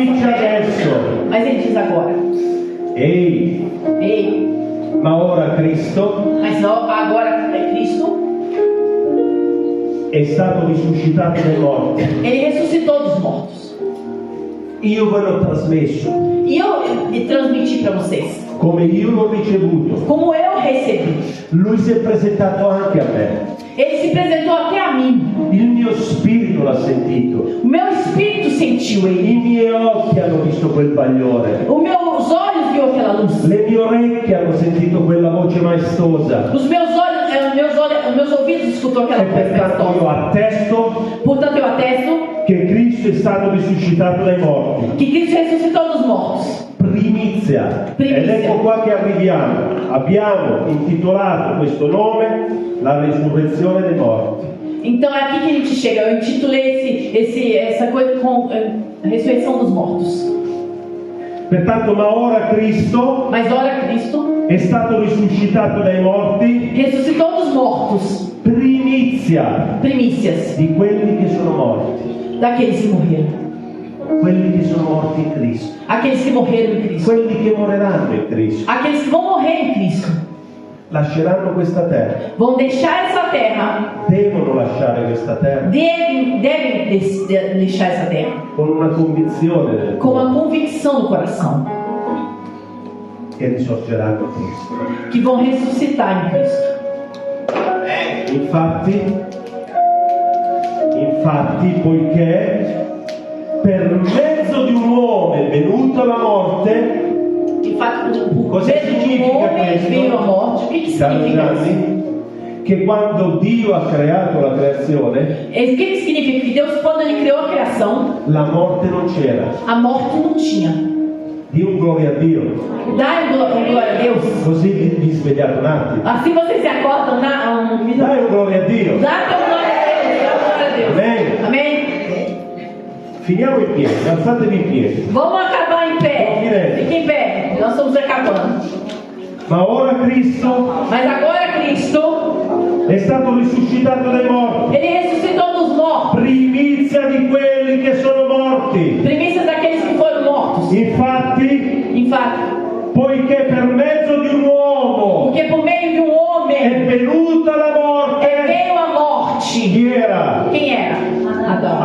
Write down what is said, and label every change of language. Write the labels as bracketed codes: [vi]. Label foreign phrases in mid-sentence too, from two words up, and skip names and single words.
[it] dice [pt] fé. [it] adesso, [pt] Mas ele diz agora, [it] ehi, [pt] ei, [it] ma ora Cristo [pt] mas não, agora é Cristo, [it] è stato risuscitato dai morti. [pt] ele ressuscitou dos mortos. [it] Io ve l'ho trasmesso, [pt] E eu transmiti para vocês, [it] come io l'ho ricevuto. [pt] como eu recebi. [it] Lui si è presentato anche a me. [pt] Ele se apresentou até a mim. [it] Il mio spirito l'ha sentito. [pt] O meu espírito sentiu ele. [it] I miei occhi hanno visto quel bagliore. [pt] Os meus olhos viu aquela luz. [it] Le mie orecchie hanno sentito quella voce maestosa. [pt] Os meus ouvidos escutou aquela [it] E [pt] voz [it] pertanto io [pt] maestosa. [it] attesto [pt] Portanto, eu atesto [it] che Cristo è stato risuscitato dai morti. [pt] que Cristo ressuscitou dos mortos. [it] Primizia. Primizia. Ed ecco qua che arriviamo. Abbiamo intitolato questo nome La risurrezione dei morti. [pt] Então é aqui que a gente chega. Eu intitulei essa coisa com ressurreição dos mortos. [it] Pertanto, ma ora Cristo [pt] Mas ora Cristo [it] è stato risuscitato dai morti, [pt] ressuscitou dos mortos. [it] primizia [pt] Primícias [it] di quelli che sono morti. [pt] daqueles que morreram. [it] Quelli che sono morti in Cristo. [pt] Aqueles que morreram em Cristo. [it] Quelli che moriranno in Cristo. [pt] Aqueles que vão morrer em Cristo. [it] Lasceranno questa terra. [pt] Vão deixar essa terra. [it] Devono lasciare questa terra [pt] Devem deixar essa terra. [it] con una convinzione del [pt] Com [it] cuore [pt] uma convicção no coração. [it] che risorgeranno in Cristo. [pt] Que vão ressuscitar em Cristo. [it] Infatti, poiché per mezzo di un uomo è venuta la morte, [pt] De fato, por [it] Cosa [pt] meio de [it] significa [pt] homem [it] questo? [pt] veio a morte. O que [it] caro [pt] significa isso? [it] Gianni, che quando Dio ha creato la creazione, [pt] O que significa? Que Deus, quando Ele criou a criação, [it] la morte non c'era. [pt] a morte não tinha. [it] Di un gloria a Dio. [pt] Dai glória a Deus. [it] Così vi svegliate un attimo. [pt] Assim vocês se acordam um minuto. [it] Dai un gloria a Dio. [pt] Dá teu glória a Deus. Dá glória a Deus. Amém. Amém. [it] Finiamo in piedi, alzatevi in piedi. [pt] Vamos acabar em pé. Amém. Fique em pé. Nós estamos acabando. [it] Ma ora Cristo [pt] Mas agora Cristo, [it] è stato risuscitato dai morti. [pt] Ele ressuscitou dos mortos. [it] Primizia di quelli che sono morti. [pt] Primícias daqueles que foram mortos. [it] Infatti, Infatti, poiché per mezzo di un uomo [pt] porque por meio de um [it] è [pt] homem [it] venuta la morte, [pt] veio a morte. [it] chi era? [pt] Quem era? Adão.